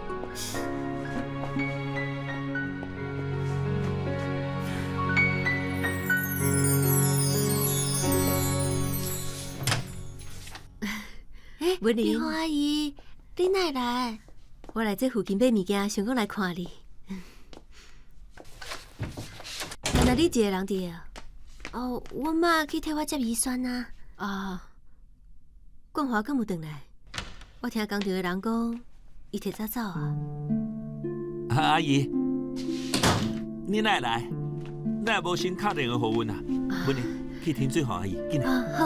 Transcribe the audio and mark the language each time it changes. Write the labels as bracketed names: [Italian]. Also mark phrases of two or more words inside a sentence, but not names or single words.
[Min Nan Chinese] 文玲，你好，阿姨，你哪来？我来这附近买物件，想讲来看你。原来你一个人伫啊？我妈去替我接遗酸啊。冠华敢有回来？我听工厂的人讲，伊提早走啊。阿姨，你哪会来？哪会无先打电话给阮啊？阮呢去添水互阿姨，紧来。好。